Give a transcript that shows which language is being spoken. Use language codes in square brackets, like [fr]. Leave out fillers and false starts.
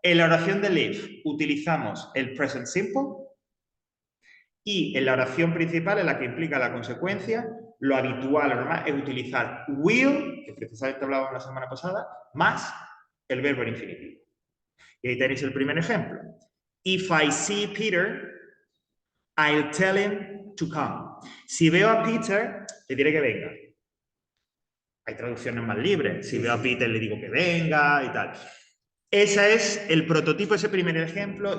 [es] En la oración del if utilizamos el present simple y en la oración principal, en la que implica la consecuencia, lo habitual, lo normal, es utilizar will, que precisamente hablábamos la semana pasada, más el verbo en infinitivo. Y ahí tenéis el primer ejemplo. [en] If I see Peter, I'll tell him to come. [es] Si veo a Peter, le diré que venga. Hay traducciones más libres. Si veo a Peter, le digo que venga y tal. Ese es el prototipo, ese primer ejemplo.